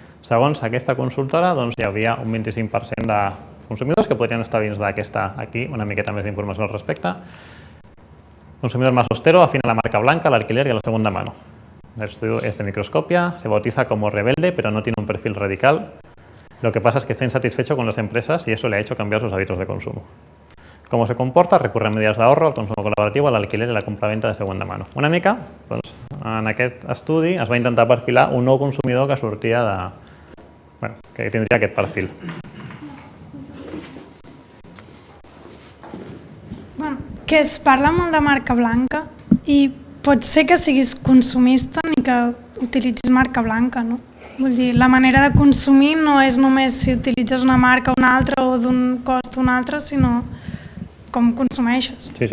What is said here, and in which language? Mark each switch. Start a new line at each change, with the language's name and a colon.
Catalan: Segons aquesta consultora, hi havia un 25% de consumidors que podrien estar dins d'aquesta, aquí, una miqueta més d'informació al respecte.
Spanish: Consumidor más austero, afina a la marca blanca, al alquiler y a la segunda mano. El estudio es de Microscopia, se bautiza como rebelde, pero no tiene un perfil radical. Lo que pasa es que está insatisfecho con las empresas y eso le ha hecho cambiar sus hábitos de consumo. ¿Cómo se comporta? Recurre a medidas de ahorro, al consumo
Catalan: col·laboratiu, a l'alquiler i
Spanish: a la compra-venta de segunda mano.
Catalan: Una mica, en aquest estudi es va intentar perfilar un nou consumidor que sortia de... Bueno, que tindria aquest perfil. Bueno, que es parla molt de marca blanca i pot ser que siguis consumista ni que utilitzis marca blanca, no? Vull dir, la manera de consumir no és només si utilitzes una marca o una altra o d'un cost o un altre, sinó com consumeixes.